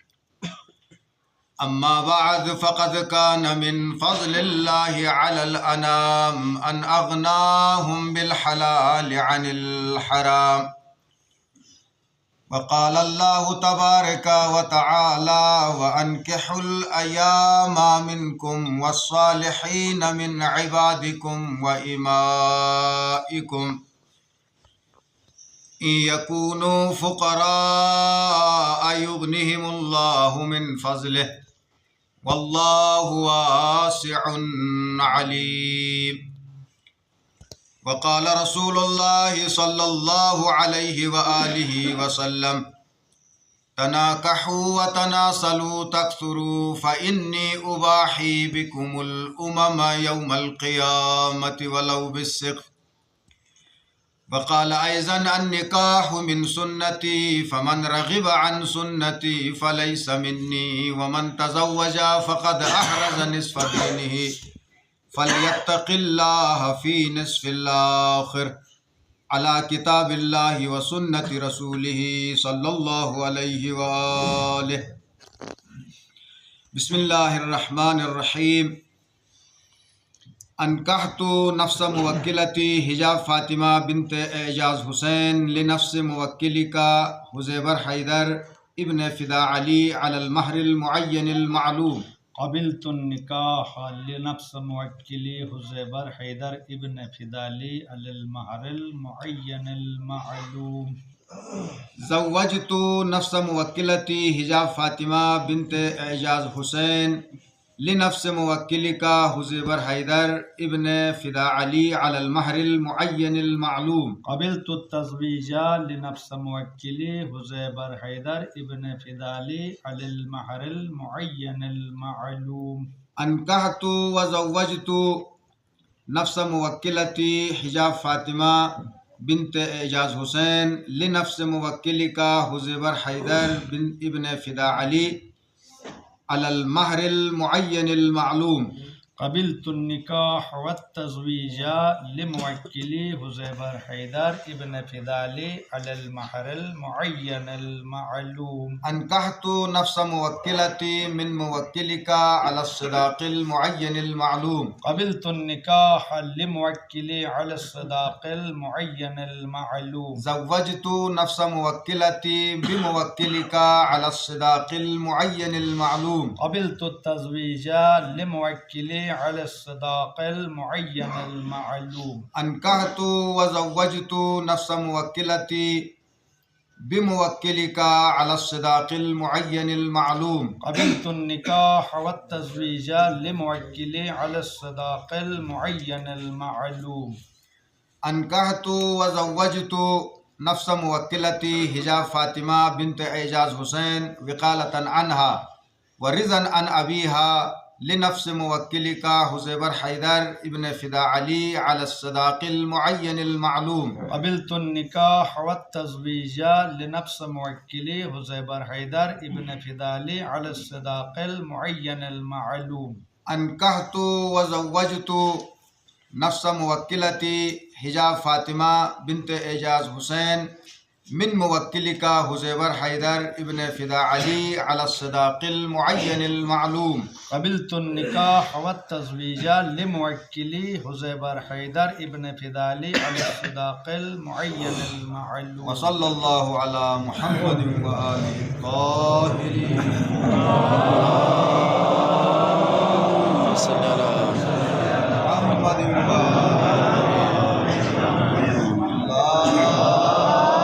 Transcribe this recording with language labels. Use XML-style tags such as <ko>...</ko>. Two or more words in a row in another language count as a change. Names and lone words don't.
<ar>أما بعد فقد كان من فضل الله على الأنام أن أغناهم بالحلال عن الحرام. وقال الله تبارك وتعالى وأنكحوا الأيامى منكم والصالحين من عبادكم وإمائكم إن يكونوا فقراء يغنهم الله من فضله والله واسع عليم. وقال رسول الله صلى الله عليه وآله وسلم تناكحوا وتناسلوا تكثروا فإني أباهي بكم الأمم يوم القيامة ولو بالسقط. وقال أيضا النكاح من سنتي فمن رغب عن سنتي فليس مني ومن تزوج فقد أحرز نصف دينه فليتق الله في النصف الآخر على كتاب الله وسنة رسوله صلى الله عليه وآله. بسم الله الرحمن الرحيم. أنكحت نفس موكلتي حجاب فاطمة بنت إعجاز حسين لنفس موكلك حزيبر حيدر بن فدا علي على المهر المعين المعلوم. قبلت النكاح لنفس موكلي حزيبر حيدر بن فدا علي على المهر المعين المعلوم. زوجت نفس موكلتي حجاب فاطمة بنت إعجاز حسين لنفس موكلك حزيبر حيدر بن فدا علي على المهر المعين المعلوم. قبلت التزويج لنفس موكلي حزيبر حيدر بن فدا علي على المهر المعين المعلوم. أنكحت وزوجت نفس موكلتي حجاب فاطمة بنت إعجاز حسين لنفس موكلك حزيبر حيدر بن فدا علي على المهر المعين المعلوم. قبلت النكاح والتزويج لموكلي حزيبر حيدر بن فدا علي على المهر المعين المعلوم. أنكحت نفس موكلتي من موكلك على الصداق المعين المعلوم. قبلت النكاح لموكلي على الصداق المعين المعلوم. زوجت نفس موكلتي بموكلك على الصداق المعين المعلوم. قبلت التزويج لموكلي على الصداق المعين المعلوم. أنكحت وزوجت نفس موكلتي بموكلك على الصداق المعين المعلوم. قبلت النكاح والتزويج لموكلي على الصداق المعين المعلوم. أنكحت وزوجت نفس موكلتي حجاب فاطمة بنت إعجاز حسين وكالة عنها ورضا عن أبيها لنفس موكلك حزيبر حيدر بن فدا علي على الصداق المعين المعلوم. قبلت النكاح والتزويج لنفس موكلي حزيبر حيدر بن فدا علي على الصداق المعين المعلوم. أنكحت وزوجت نفس موكلتي حجاب فاطمة بنت إعجاز حسين من موكلك حزيبر حيدر بن فدا علي على الصداق المعين المعلوم. قبلت النكاح والتزويج لموكلي حزيبر حيدر بن فدا علي على الصداق المعين المعلوم. وصلى الله على محمد وآله الطاهرين. محمد و</ar>